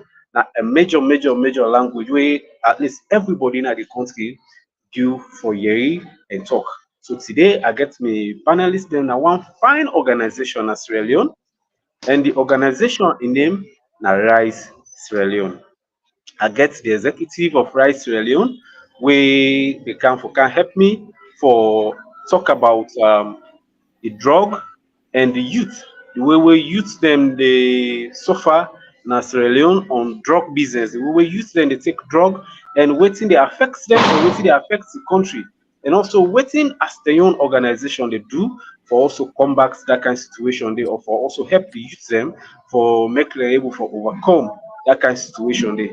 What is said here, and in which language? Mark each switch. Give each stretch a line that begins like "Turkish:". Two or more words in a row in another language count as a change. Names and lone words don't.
Krio: Now a major language where at least everybody in the country do for hear and talk. So today I get me panelists then one fine organization as Sierra Leone, and the organization in name na Rise Sierra Leone. I get the executive of Rise Sierra Leone, wey they can help me for talk about the drug and the youth, the way wey youth dem dey suffer na Sierra Leone on drug business, the way wey youth dem dey take drug and wetin dey affect dem and wetin dey affect the country, and also wetin as their own organization dey do for also combat that kind situation dey, or for also help the youth dem for make dem able for overcome that kind situation dey.